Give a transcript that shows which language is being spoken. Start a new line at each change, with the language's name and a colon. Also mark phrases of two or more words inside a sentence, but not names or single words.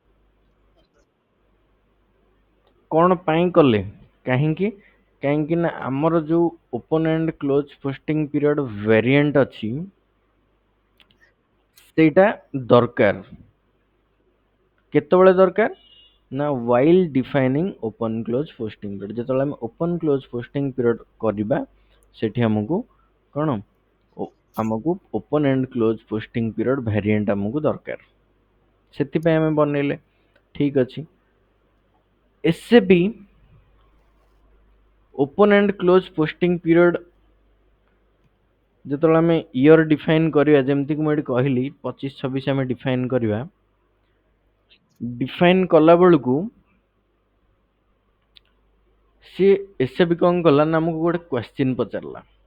Odia: କଣ ପାଇଁ କଲେ, କାହିଁକି, କାହିଁକି ନା ଆମର ଯୋଉ
English: open and close posting period variant
Odia: ଅଛି ସେଇଟା ଦରକାର, କେତେବେଳେ ଦରକାର ନା
English: while defining open close posting period,
Odia: ଯେତେବେଳେ ଆମେ
English: open close posting period
Odia: କରିବା ସେଠି ଆମକୁ କଣ ଆମକୁ
English: open and close posting period variant
Odia: ଆମକୁ ଦରକାର, ସେଥିପାଇଁ ଆମେ ବନେଇଲେ, ଠିକ ଅଛି।
English: SAP open and close posting period
Odia: ଯେତେବେଳେ ଆମେ
English: year define
Odia: କରିବା, ଯେମିତି କି ମୁଁ ଏଠି କହିଲି 25-26 ଆମେ ଡିଫାଇନ୍ କରିବା, ଡିଫାଇନ୍ କଲା ବେଳକୁ ସିଏ ଏସଏବି କଣ କଲା ନା ଆମକୁ ଗୋଟେ କ୍ୱେଶ୍ଚିନ୍ ପଚାରିଲା,